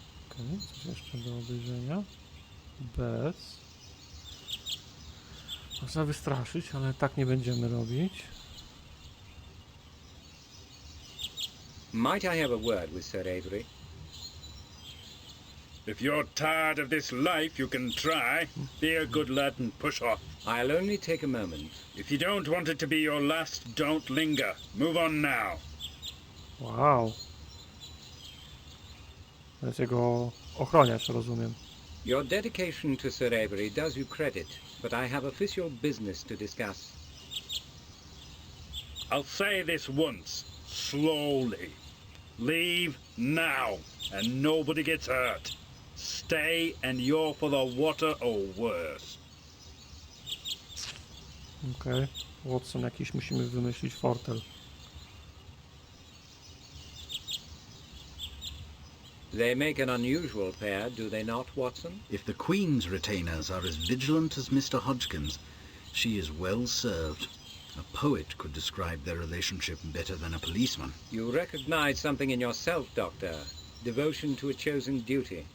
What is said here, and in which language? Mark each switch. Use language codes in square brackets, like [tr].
[pl] Okej, coś jeszcze do obejrzenia? Bez. Można wystraszyć, ale tak nie będziemy robić. [en] Might I have a word with Sir Avery? If you're tired of this life, you can try. Be a good lad and push off. I'll only take a moment. If you don't want it to be your last, don't linger. Move on now. Wow. [pl] To jest jego ochroniarz, rozumiem. [en] Your dedication to Sir Avery does you credit, but I have official business to discuss. I'll say this once, slowly. Leave now, and nobody gets hurt. Stay and you're for the water or worse. [pl] Okej. Watson, jakiś musimy wymyślić fortel. [en] They make an unusual pair, do they not, Watson? If the Queen's retainers are as vigilant as Mr. Hodgkins, she is well served. A poet could describe their relationship better than a policeman. You recognize something in yourself, Doctor. Devotion to a chosen duty.